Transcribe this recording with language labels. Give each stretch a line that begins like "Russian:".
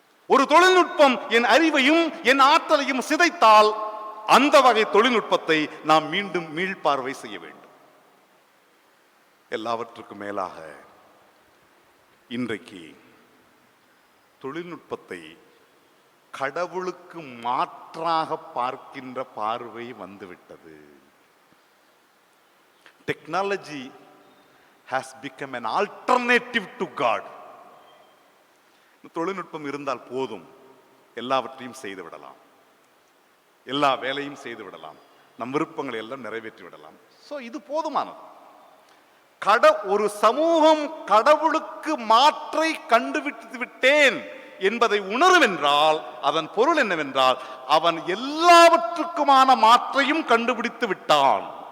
Tamil: ஒரு தொழில்நுட்பம் என் அறிவையும் என் ஆற்றலையும் சிதைத்தால் அந்த வகை தொழில்நுட்பத்தை நாம் மீண்டும் மீள்பார்வை செய்ய வேண்டும். எல்லாவற்றுக்கும் மேலாக இன்றைக்கு தொழில்நுட்பத்தை கடவுளுக்கு மாற்றாக பார்க்கின்ற பார்வை வந்துவிட்டது.
English: Technology has become an alternative to God.
Tamil: தொழில்நுட்பம் இருந்தால் போதும், எல்லாவற்றையும் செய்து விடலாம், எல்லா வேலையும் செய்து விடலாம், நம் விருப்பங்களை எல்லாம் நிறைவேற்றி விடலாம். சோ இது போதுமானது. ஒரு சமூகம் கடவுளுக்கு மாற்றை கண்டுபிடித்து விட்டேன் என்பதை உணரும் என்றால் அதன் பொருள் என்னவென்றால் அவன் எல்லாவற்றுக்குமான மாற்றையும் கண்டுபிடித்து விட்டான்.